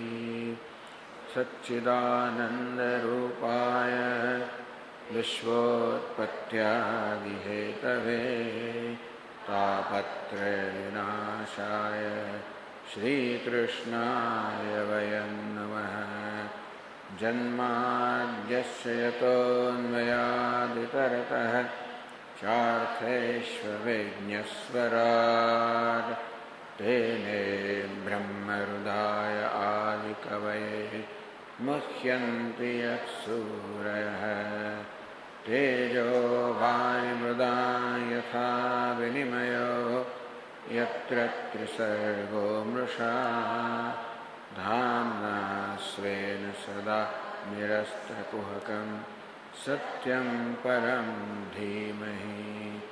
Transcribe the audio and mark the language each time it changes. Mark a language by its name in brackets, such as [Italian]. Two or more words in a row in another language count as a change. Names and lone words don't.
[Sanskrit] સચ્ચિદાનંદરૂપાય વિશ્વોત્પત્યાદિહેતવે તાપત્રયવિનાશાય શ્રીકૃષ્ણાય વયં નમઃ. જન્માદ્યસ્ય યતોન્મયાદિતરતઃ ચાર્થેષ્વવિઘ્નસ્વરાટ્ તેને બ્રહ્મહૃદાય આदिकवये मुह्यन्ति यत्सूरयः. तेजो वायुमृदा यथा विनिमयो यत्र त्रिसर्गो मृषा धाम्ना स्वेन सदा निरस्तकुहकं सत्यं परं धीमहि.